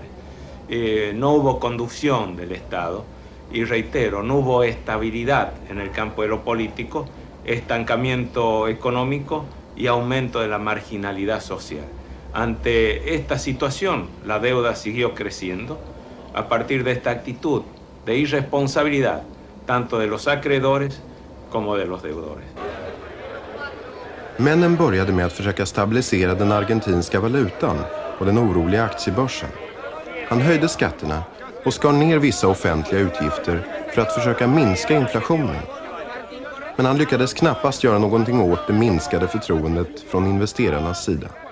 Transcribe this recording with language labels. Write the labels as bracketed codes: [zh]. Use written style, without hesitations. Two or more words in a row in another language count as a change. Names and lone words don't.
[es] No hubo conducción del Estado y reitero, no hubo estabilidad en el campo de lo político, estancamiento económico y aumento de la marginalidad social. Ante esta situación, la deuda siguió creciendo a partir de esta actitud de irresponsabilidad, tanto de los acreedores como de los deudores. [sv] Menem började med att försöka stabilisera den argentinska valutan och den oroliga aktiebörsen. Han höjde skatterna och skar ner vissa offentliga utgifter för att försöka minska inflationen. Men han lyckades knappast göra någonting åt det minskade förtroendet från investerarnas sida.